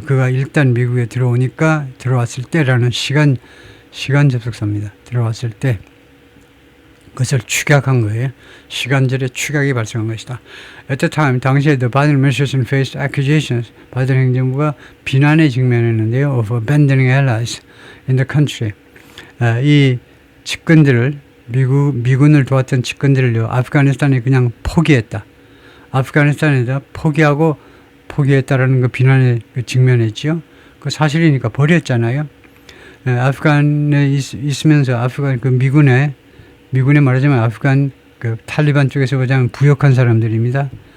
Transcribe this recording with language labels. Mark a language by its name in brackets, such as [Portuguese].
[Korean] 그가 일단 미국에 들어왔을 때라는 시간 접속사입니다. 들어왔을 때. 그것을 축약한 거예요. 시간절에 축약이 발생한 것이다. [English] At the time, 당시에 the Biden administration faced accusations. [Korean] 바이든 행정부가 비난에 직면했는데요. [English] Of abandoning allies in the country. [Korean] 이 측근들을 미군을 도왔던 측근들을요. 아프가니스탄에 그냥 포기했다. 아프가니스탄에다 포기했다라는 거 비난에 직면했죠. 그 사실이니까 버렸잖아요. 아프간에 있으면서 아프간 그 미군에 말하자면 아프간 그 탈리반 쪽에서 보자면 부역한 사람들입니다.